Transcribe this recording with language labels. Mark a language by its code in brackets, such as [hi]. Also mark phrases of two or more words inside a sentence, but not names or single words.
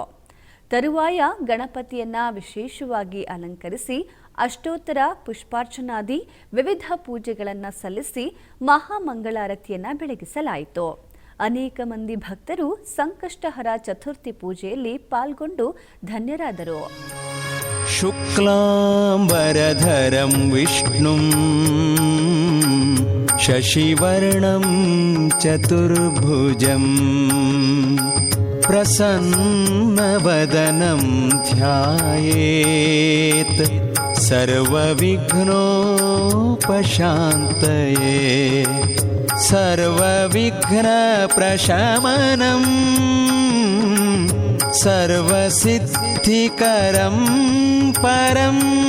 [kn] ತರುವಾಯ ಗಣಪತಿಯನ್ನ ವಿಶೇಷವಾಗಿ ಅಲಂಕರಿಸಿ ಅಷ್ಟೋತ್ತರ ಪುಷ್ಪಾರ್ಚನಾದಿ ವಿವಿಧ ಪೂಜೆಗಳನ್ನು ಸಲ್ಲಿಸಿ ಮಹಾಮಂಗಳಾರತಿಯನ್ನ ಬೆಳಗಿಸಲಾಯಿತು. ಅನೇಕ ಮಂದಿ ಭಕ್ತರು ಸಂಕಷ್ಟಹರ ಚತುರ್ಥಿ ಪೂಜೆಯಲ್ಲಿ ಪಾಲ್ಗೊಂಡು ಧನ್ಯರಾದರು. [sa] ಶುಕ್ಲಾಂಬರಧರಂ ವಿಷ್ಣುಂ शशिवर्णं चतुर्भुजं प्रसन्नवदनं ध्यायेत् सर्वविघ्नोपशान्तये सर्वविघ्नप्रशमनं सर्वसिद्धिकरं परं